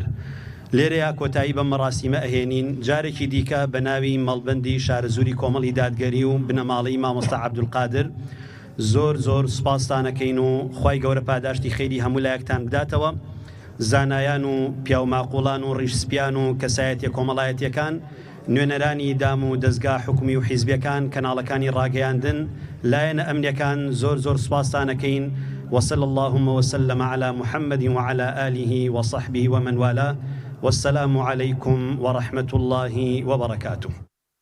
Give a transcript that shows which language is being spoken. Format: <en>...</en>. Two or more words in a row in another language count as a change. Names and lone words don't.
<ckb>لێرەیە کۆتایی بە مەراسیمە ئەهێنین جارێکی دیکە بە ناوی مەڵبەندی شارە زووری کۆمەڵی دادگەری و بنەماڵەی مامۆستا عەبدولقادر زۆر سوپاستانەکەین و خوای گەورە پاداشتی خێری هەموو لایەکتان بداتەوە. زانایان و پیاوماقوڵان و ڕیشسپیان و کەسایەتیە کۆمەڵایەتیەکان، نوێنەرانی دام و دەستگا حکومی و حیزبیەکان، کەناڵەکانی ڕاگەیاندن، لایەنە ئەمنیەکان زۆر سوپاستانەکەین.</ckb> <ar>وصلى اللهم وسلم على محمد وعلى آله وصحبه ومن والاه والسلام عليكم ورحمة الله وبركاته.</ar>